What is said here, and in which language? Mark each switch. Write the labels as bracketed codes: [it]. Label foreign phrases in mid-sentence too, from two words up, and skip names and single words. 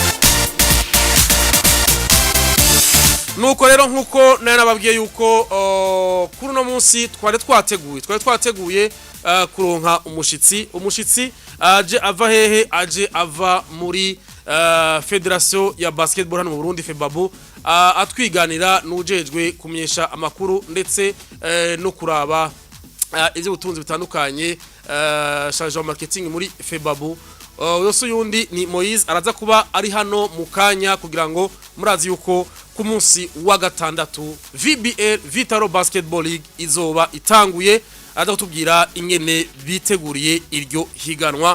[rn] Nuko rero nkuko naye nababwiye yuko kuri no munsi twari twateguye kuronka umushitsi aje ava hehe? Aje ava muri Federation ya Basketball hano mu Burundi Febabu, atwiganira n'ujejwe kumenyesha amakuru ndetse no kuraba ivyo butunzi bitandukanye [en] charge of marketing [rn] muri Febabu. Yose yundi ni Moise araza kuba ari hano mukanya kugira ngo murazi yuko ku munsi wa gatandatu VBL Vitaro Basketball League izoba itanguye. Aza kutubwira ingene biteguriye iryo higanwa.